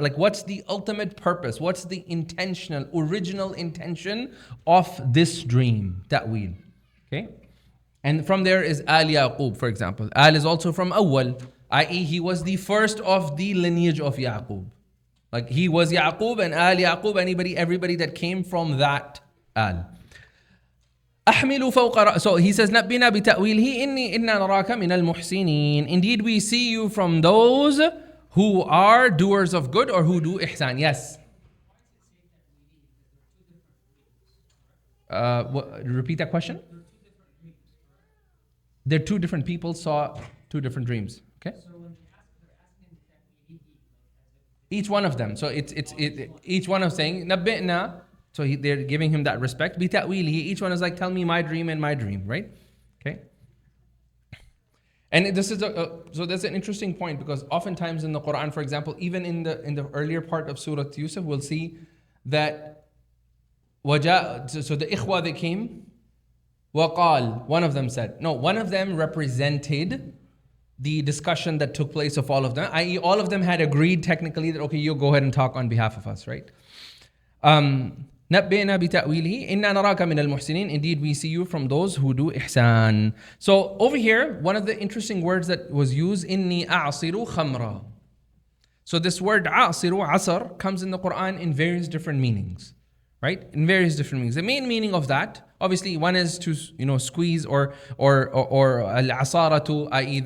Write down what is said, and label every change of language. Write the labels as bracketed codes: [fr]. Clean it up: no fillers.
[en] Like, what's the ultimate purpose? What's the original intention of this dream? Ta'wil. Okay? And from there is Al Yaqub, for example. Al is also from Awwal, i.e. he was the first of the lineage of Yaqub. Like he was Yaqub, and Al Yaqub, everybody that came from that Al. [ar] أحمل فوق [en] So he says, [ar] نبنا بتأويله إني إنا نراك من المحسنين. [en] Indeed, we see you from those who are doers of good or who do ihsan. Yes. Repeat that question. They're two different people saw two different dreams. Okay. So when they're asking him, each one of them. So it's each one of saying نبئنا. So they're giving him that respect. [ar] بتأويله. [en] Each one is like, tell me my dream and my dream, right? Okay. And this is so that's an interesting point, because oftentimes in the Quran, for example, even in the earlier part of Surah Yousef, we'll see that so the ikhwa, they came. وقال, one of them said, no, one of them represented the discussion that took place of all of them, i.e. all of them had agreed technically that, okay, you go ahead and talk on behalf of us, right? [ar] نبئنا بتأويله إنا نراك من المحسنين. [en] Indeed, we see you from those who do ihsan. So over here, one of the interesting words that was used, [ar] إني أعصر خمرا. [en] So this word عصر, عصر, comes in the Quran in various different meanings, right? In various different meanings. The main meaning of that, obviously, one is to squeeze or al-asaratu, i.e.